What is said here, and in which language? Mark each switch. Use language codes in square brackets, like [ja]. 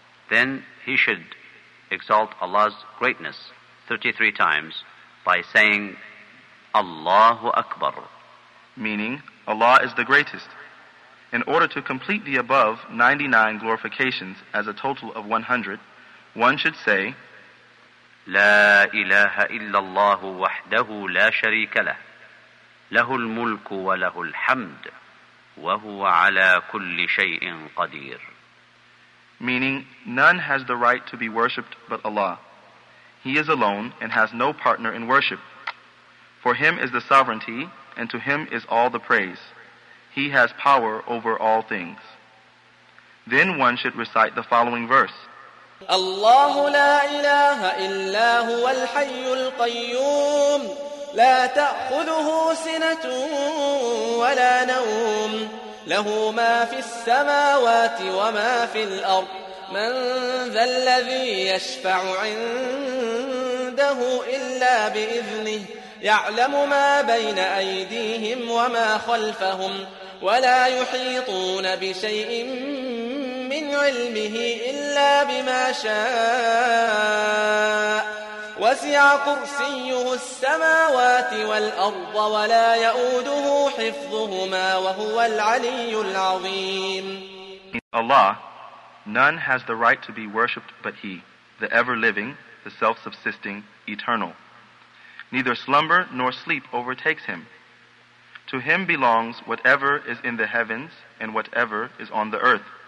[en] Then he should exalt Allah's greatness 33 times by saying, Allahu Akbar. Meaning, Allah is the greatest. In order to complete the above 99 glorifications as a total of 100, one should say, [ar] لا إله إلا الله وحده لا شريك له له الملك وله الحمد وهو على كل شيء قدير. [en] Meaning, none has the right to be worshipped but Allah. He is alone and has no partner in worship. For him is the sovereignty, and to him is all the praise. He has power over all things. Then one should recite the following verse. [ar] الله لا إله إلا هو الحي القيوم لا تأخذه سنة ولا نوم له ما في السماوات وما في الأرض من ذا الذي يشفع عنده إلا بإذنه يعلم ما بين أيديهم وما خلفهم ولا يحيطون بشيء من علمه إلا بما شاء وسع كرسيه السماوات والأرض ولا يؤوده حفظهما وهو العلي العظيم. [en] Allah, none has the right to be worshipped but He, the ever-living, the self-subsisting, eternal. Neither slumber nor sleep overtakes Him. To Him belongs whatever is in the heavens and whatever is on the earth.